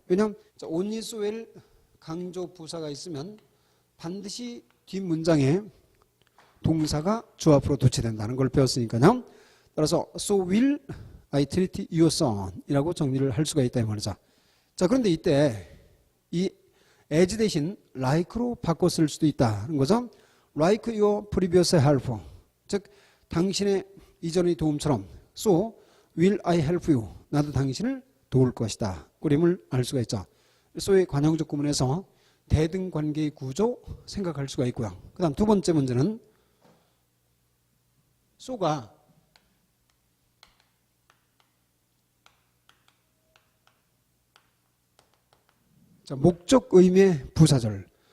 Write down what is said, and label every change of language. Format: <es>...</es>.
<ko>왜냐하면 only so에 강조 부사가 있으면 반드시 뒷문장에 동사가 주 앞으로 도치된다는 걸 배웠으니까요. 따라서</ko> <en>so will I treat your son</en> <ko>이라고 정리를 할 수가 있다 이 말이죠. 자, 그런데 이때 이 as 대신 like로 바꿔 쓸 수도 있다는 거죠.</ko> <en>like your previous help.</en> <ko>즉 당신의 이전의 도움처럼</ko> <en>so will I help you.</en> <ko>나도 당신을 도울 것이다. 그림을 알 수가 있죠. so의 관형적 구문에서 대등 관계의 구조 생각할 수가 있고요. 그 다음 두 번째 문제는 so가 자, 목적 의미의 부사절.</ko>